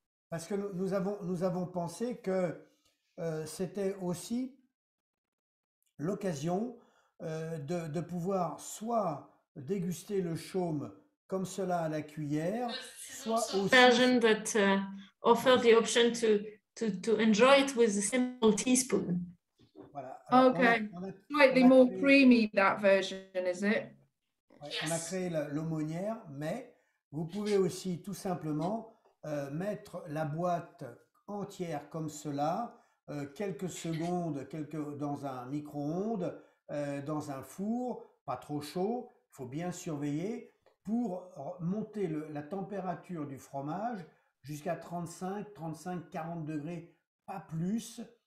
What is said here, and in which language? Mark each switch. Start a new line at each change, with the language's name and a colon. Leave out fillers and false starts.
French: Parce que nous avons pensé que c'était aussi l'occasion de pouvoir soit déguster le chaume comme cela à la cuillère, soit aussi
English: version that offer the option to enjoy it with a simple teaspoon.
French: Voilà. Alors,
English: okay. Slightly more creamy, that version, is it?
French: Ouais, on a créé l'aumônière, mais vous pouvez aussi tout simplement mettre la boîte entière comme cela, quelques secondes dans un micro-ondes, dans un four, pas trop chaud, il faut bien surveiller pour monter la température du fromage jusqu'à 35, 40 degrés, pas plus.